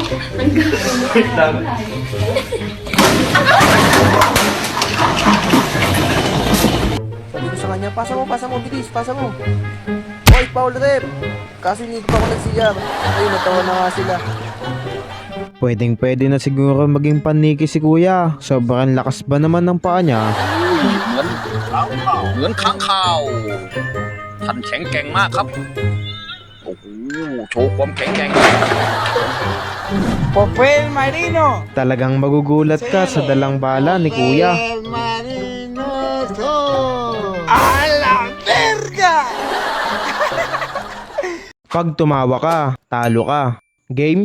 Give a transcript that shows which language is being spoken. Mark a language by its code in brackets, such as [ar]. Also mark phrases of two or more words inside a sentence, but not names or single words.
[tl] Sabi ko sa kanya, pasa mo, bilis, pasa mo. Hoy, foul rep. Kasi hindi pa ako nag-CR. Ay, natawa na nga sila. Pwedeng-pwede na siguro maging paniki si kuya. Sobrang lakas ba naman ng paa niya? [th] เหมือนค้างคาวท่านแข็งแกร่งมากครับ โอ้โห โชว์ความแข็งแกร่ง [tl] Popel Marino! Talagang magugulat ka sa dalang bala ni kuya. [es] Marino to! A la verga! [tl] Pag tumawa ka, talo ka. Game?